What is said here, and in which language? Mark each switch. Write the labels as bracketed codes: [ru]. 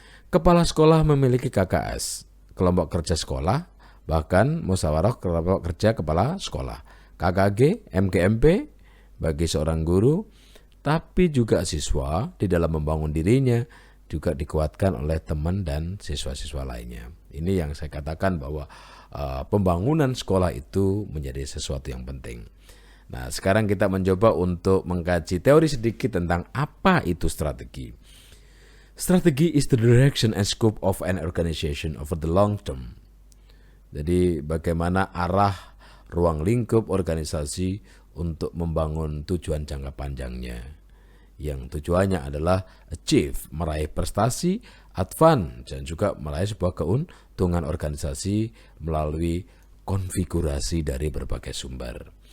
[id] Kepala sekolah memiliki KKS, kelompok kerja sekolah, bahkan musyawarah kelompok kerja kepala sekolah, KKG, MKMP bagi seorang guru, tapi juga siswa di dalam membangun dirinya juga dikuatkan oleh teman dan siswa-siswa lainnya. Ini yang saya katakan bahwa pembangunan sekolah itu menjadi sesuatu yang penting. Nah, sekarang kita mencoba untuk mengkaji teori sedikit tentang apa itu strategi. [en] Strategi is the direction and scope of an organization over the long term. [id] Jadi bagaimana arah ruang lingkup organisasi untuk membangun tujuan jangka panjangnya. Yang tujuannya adalah achieve, meraih prestasi, advance, dan juga meraih sebuah keuntungan organisasi melalui konfigurasi dari berbagai sumber.